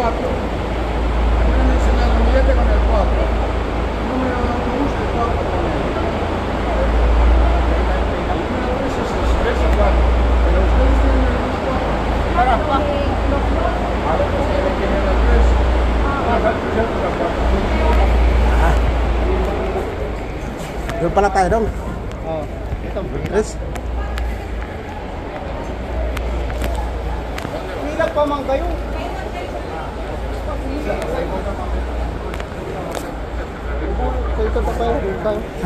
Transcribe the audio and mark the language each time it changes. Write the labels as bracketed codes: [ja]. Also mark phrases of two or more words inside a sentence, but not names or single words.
[es] A mí me han enseñado un billete con el 4. Número de autobús el 4 ponen. El número 3 es el 3 o 4. Pero ustedes tienen el 4. Para. A ver, pues tienen que tener el 3. Una falta de otra 4. [tl] Doon pala tayo dong. Oh, ito. [en] Yes. [tl] Ilan pa man kayo? Ito pa tayo.